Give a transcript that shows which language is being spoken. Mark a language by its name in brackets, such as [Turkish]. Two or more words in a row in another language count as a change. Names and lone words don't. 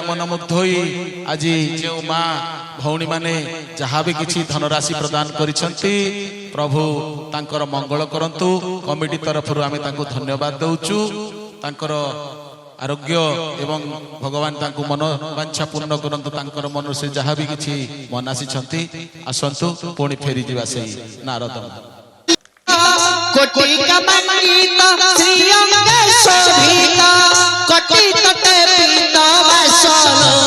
[Odia] ମନମୁଗ୍ଧ ହୋଇ ଆଜି ଯେଉଁ ମା ଭଉଣୀ ମାନେ ଯାହା ବି କିଛି ଧନରାଶି ପ୍ରଦାନ କରିଛନ୍ତି ପ୍ରଭୁ ତାଙ୍କର ମଙ୍ଗଳ କରନ୍ତୁ। କମିଟି ତରଫରୁ ଆମେ ତାଙ୍କୁ ଧନ୍ୟବାଦ ଦେଉଛୁ। ତାଙ୍କର ଆରୋଗ୍ୟ ଏବଂ ଭଗବାନ ତାଙ୍କୁ ମନୋବାଞ୍ଛା ପୂର୍ଣ୍ଣ କରନ୍ତୁ। ତାଙ୍କର ମନରୁ ସେ ଯାହା ବି କିଛି ମନାସିଛନ୍ତି ଆସନ୍ତୁ ପୁଣି ଫେରିଯିବା ସେଇ ନାରଦ। [Sanskrit] कोटि कमंडित श्रीअंग शोभित कोटि तटे पीत वसन